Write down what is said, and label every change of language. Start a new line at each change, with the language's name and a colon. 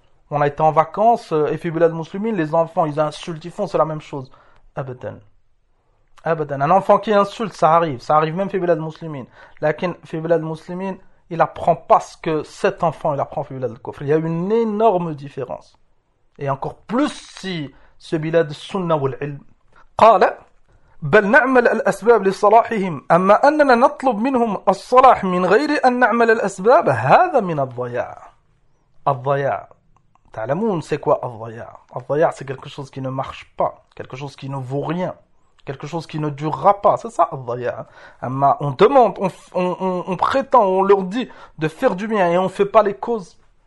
French: On a été en vacances, et
Arabic: fi bilad muslimin,
French: les enfants, ils insultent, ils font, c'est la même chose. Abadan. Abadan. Un enfant qui insulte, ça arrive même fi bilad muslimin.
Arabic: Lakin fi bilad muslimin,
French: il apprend pas ce que cet enfant il apprend
Arabic: fi bilad al kufr.
French: Il y a une énorme différence. Et encore plus si ce bilad sunna wal ilm.
Arabic: Qala بل نعمل الأسباب لصلاحهم أما أننا نطلب منهم الصلاح من غير أن نعمل الأسباب هذا من الضياع. الضياع تعلمون
French: c'est quoi الضياع؟ الضياع c'est quelque chose qui ne marche pas, quelque chose qui ne vaut rien, quelque chose qui ne durera pas, c'est ça الضياع. أما on demande, on prétend, on leur dit de faire du bien et on ne fait pas les causes.